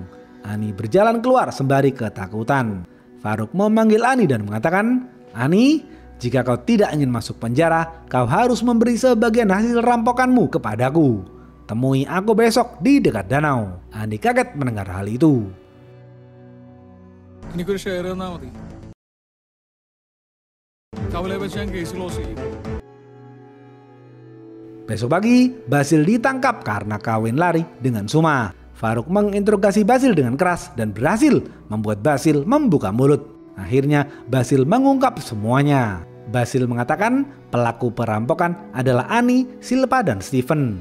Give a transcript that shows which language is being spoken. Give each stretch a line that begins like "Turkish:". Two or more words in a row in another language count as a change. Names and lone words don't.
Indonesian: Ani berjalan keluar sembari ketakutan. Faruk memanggil Ani dan mengatakan, "Ani, jika kau tidak ingin masuk penjara, kau harus memberi sebagian hasil rampokanmu kepadaku. Temui aku besok di dekat danau." Ani kaget mendengar hal itu.
Malayalam: എനിക്കൊരു ഷെയർ തന്നാൽ മതി. കവലെ വെച്ച് ഞാൻ കേസ് ക്ലോസ് ചെയ്യും.
Indonesian: Besok pagi, Basil ditangkap karena kawin lari dengan Suma. Faruk menginterogasi Basil dengan keras dan berhasil membuat Basil membuka mulut. Akhirnya Basil mengungkap semuanya. Basil mengatakan pelaku perampokan adalah Ani, Silpa, dan Steven.